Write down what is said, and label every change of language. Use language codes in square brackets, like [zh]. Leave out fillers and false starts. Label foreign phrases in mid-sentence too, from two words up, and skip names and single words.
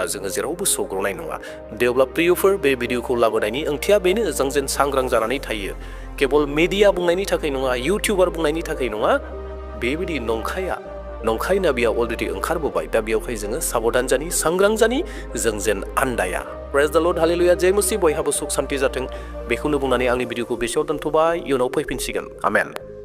[brx] जोङो जेरावबो सौग्रावनाय नङा दे अब्ला प्रियफोर बे भिडिअखौ लाबोनायनि ओंथिया बेनो जों जेन सांग्रां जानानै थायो केबल मिडिया बुंनायनि थाखाय नङा इउटिउबार बुंनायनि थाखाय नङा बेबायदि नंखाय नाबिया अलरेडि ओंखारबोबाय दा बेयावहाय जोङो साबधान जानि सांग्रां जानि जों जेन आन्दाया [en] praise the Lord [brx] हालेलुया [hi] जय मसीह [brx] बयहाबो सुख सान्ति जाथों बेखौनो बुंनानै आंनि भिडिअखौ बेसेयाव दोनथ'बाय इयुनाव फैफिनसिगोन आमेन